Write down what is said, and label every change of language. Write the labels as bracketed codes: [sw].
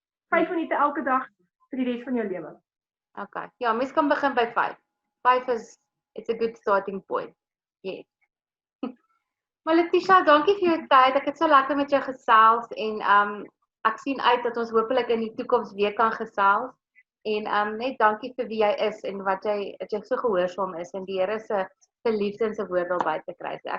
[af] 5 minute elke dag vir die res van jou lewe. Okay. Ja, mens kan begin by 5. [en] 5 it's a good starting point. Yes. [af] Maar Letitia, dankie vir jou tyd. Ek het so lekker met jou gesels en ek sien uit dat ons hopelik in die toekoms weer kan gesels. En net dankie vir wie jy is en wat jy so gehoorsaam is en die Here se liefde en se woord wil buite kry.